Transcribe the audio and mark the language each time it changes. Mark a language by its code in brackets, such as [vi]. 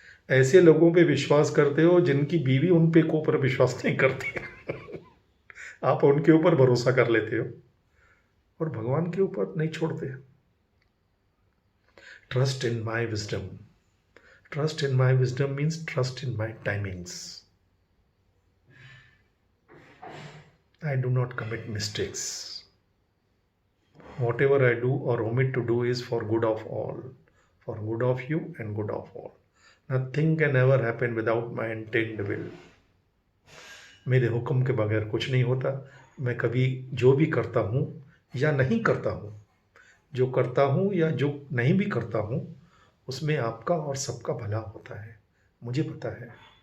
[hi] ऐसे लोगों पे विश्वास करते हो जिनकी बीवी उन पे को ऊपर विश्वास नहीं करती। आप उनके ऊपर भरोसा कर लेते हो और भगवान के ऊपर नहीं छोड़ते। [en] Trust in my wisdom. Trust in my wisdom means trust in my timings. I do not commit mistakes. Whatever I do or omit to do is for good of all, for good of you and good of all. Nothing can ever happen without my intent will. [hi] मेरे हुक्म के बगैर कुछ नहीं होता। मैं कभी जो भी करता हूँ या नहीं करता हूँ, जो करता हूँ या जो नहीं भी करता हूँ, उसमें आपका और सबका भला होता है, मुझे पता है।